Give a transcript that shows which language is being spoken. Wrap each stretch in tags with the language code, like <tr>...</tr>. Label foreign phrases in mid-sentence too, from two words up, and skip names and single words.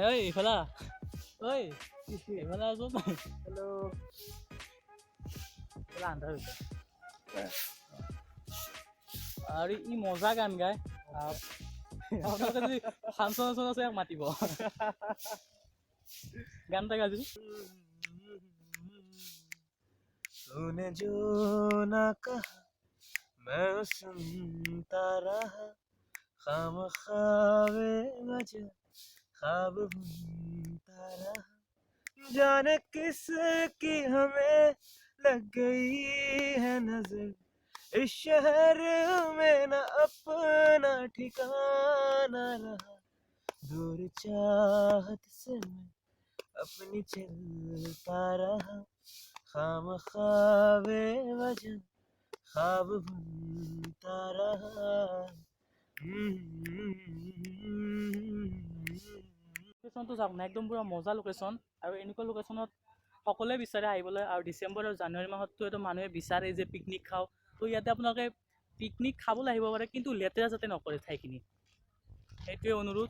<as>ঐ এইফালে এইফালে আছো। হেল্ল', আন্ধাৰ হৈছে আৰু ই মজা গান গায়। আপোনালোকে যদি ফাংচন আছে ইয়াক মাতিব, গান এটা গাইছো।</as> <hi>तूने जो ना कहा मैं सुनता रहा, खामख्वाबे वजह ख्वाब बुनता रहा, जाने किस की हमें लग गई है नजर, इस शहर में न अपना ठिकाना रहा, दूर चाहत से मैं अपनी चलता रहा, खामख्वाबे वजह ख्वाब बुनता रहा।</hi> <as>লোকেশ্যনটো চাওক না, একদম পুৰা মজা লোকেশ্যন। আৰু এনেকুৱা লোকেশ্যনত সকলোৱে বিচাৰে আহিবলৈ। আৰু ডিচেম্বৰ আৰু জানুৱাৰী মাহততো এইটো মানুহে বিচাৰে যে পিকনিক খাওঁ। তো ইয়াতে আপোনালোকে পিকনিক খাবলৈ আহিব পাৰে, কিন্তু লেতেৰা যাতে নকৰে ঠাইখিনি, সেইটোৱে অনুৰোধ।</as>